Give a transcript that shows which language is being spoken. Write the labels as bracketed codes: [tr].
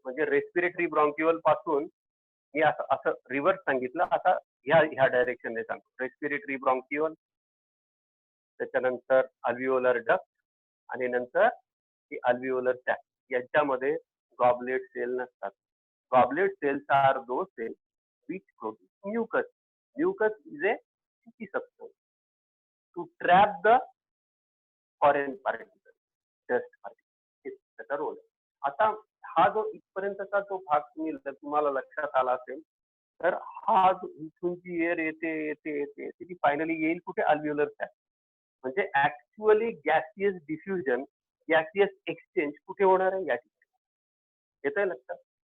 [mr] म्हणजे रेस्पिरेटरी ब्रॉन्क्युअल पासून मी असं रिव्हर्स सांगितलं, आता ह्या डायरेक्शनने सांगतो. रेस्पिरेटरी ब्रॉन्क्युअल, त्याच्यानंतर अल्व्हिओलर डक्ट आणि नंतर अल्व्हिओलर सॅक. यांच्यामध्ये गॉबलेट सेल नसतात. [en] Goblet cells are those cells which produce mucus. Mucus is a sticky substance to trap the foreign particles, dust particles. [mr] त्याचा रोल. आता हा जो इथपर्यंतचा जो भाग तुम्हाला लक्षात आला असेल, तर हा जो इथून जी एअर येते ती फायनली येईल कुठे, अल्व्हिओलर सॅक. म्हणजे actually gaseous diffusion, gaseous exchange कुठे होणार आहे, या ठिकाणी. येतंय लक्षात.